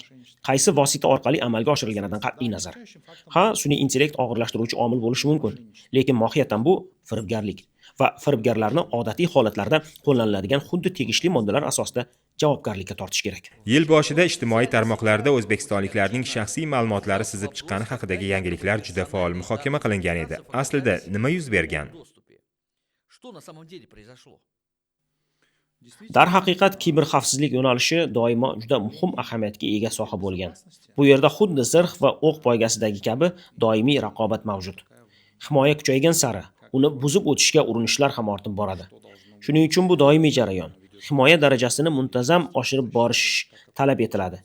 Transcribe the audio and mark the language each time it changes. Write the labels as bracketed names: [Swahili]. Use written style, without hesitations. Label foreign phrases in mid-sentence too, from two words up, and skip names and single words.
[Uzbek] Qaysi vosita orqali amalga oshirilganidan qat'iy nazar. Sun'iy intellekt og'irlashtiruvchi omil bo'lishi mumkin, lekin mohiyatan bu firibgarlik va firibgarlarni odatiy holatlarda qo'llaniladigan xuddi tegishli moddalar asosida javobgarlikka tortish kerak. Yil boshida ijtimoiy tarmoqlarda o'zbekistonliklarning shaxsiy ma'lumotlari sizib chiqqani haqidagi yangiliklar juda faol muhokama qilingan edi. Aslida nima yuz bergan? [Russian] Что на самом деле произошло? [Uzbek] Darhaqiqat kiberxavfsizlik yo'nalishi doimo juda muhim ahamiyatga ega soha bo'lgan. Bu yerda xuddi zirh va o'q poygasidagi kabi doimiy raqobat mavjud. Himoya kuchaygan sari uni buzib o'tishga urinishlar ham ortib boradi. Shuning uchun bu doimiy jarayon. Himoya darajasini muntazam oshirib borish talab etiladi.